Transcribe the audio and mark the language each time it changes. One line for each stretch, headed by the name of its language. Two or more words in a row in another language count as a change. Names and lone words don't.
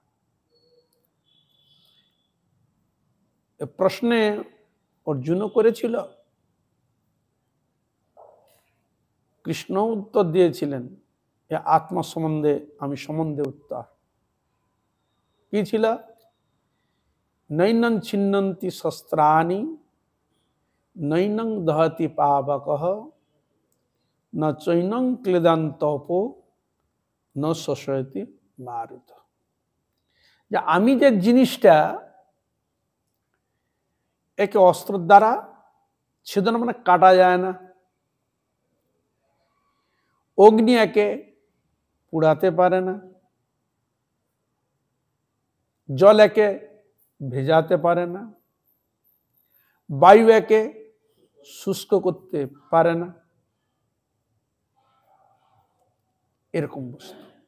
Bangla: প্রশ্নে অর্জুনও করেছিল, কৃষ্ণ উত্তর দিয়েছিলেন, এ আত্মা সম্বন্ধে আমি সম্বন্ধে উত্তর কি ছিল?
Sanskrit: নৈনং ছিন্নন্তি শস্ত্রাণি নৈনং দহতি পাবকঃ ন চৈনং ক্লেদান্তপো ন শোষয়তি মারুত।
Bangla: যে আমি যে জিনিসটা, একে অস্ত্র দ্বারা ছেদন মানে কাটা যায় না, অগ্নি একে পুড়াতে পারে না, জল একে ভেজাতে পারে না, বায়ু একে শুষ্ক করতে পারে না, এরকম বস্তু।